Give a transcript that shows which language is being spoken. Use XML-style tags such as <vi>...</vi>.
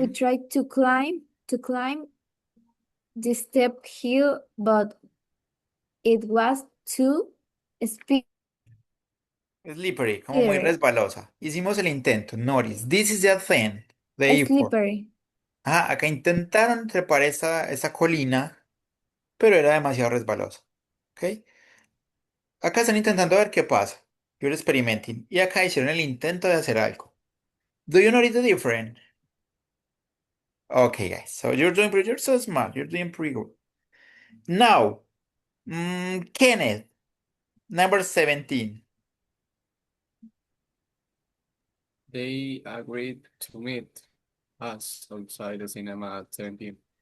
<en>we tried to climb the step hill, but it was too slippery.</en> <es>Slippery, como muy resbalosa. Hicimos el intento.</es> <en>Notice, this is the thing. The effort. Slippery.</en> <es>Acá intentaron trepar esa colina, pero era demasiado resbalosa. ¿Ok? Acá están intentando ver qué pasa.</es> <en>You're experimenting.</en> <es>Y acá hicieron el intento de hacer algo.</es> <en>Do you notice the difference? Okay, guys. So you're so smart. You're doing pretty good. Now, Kenneth, number 17. They agreed to meet us outside the cinema at 17.</en>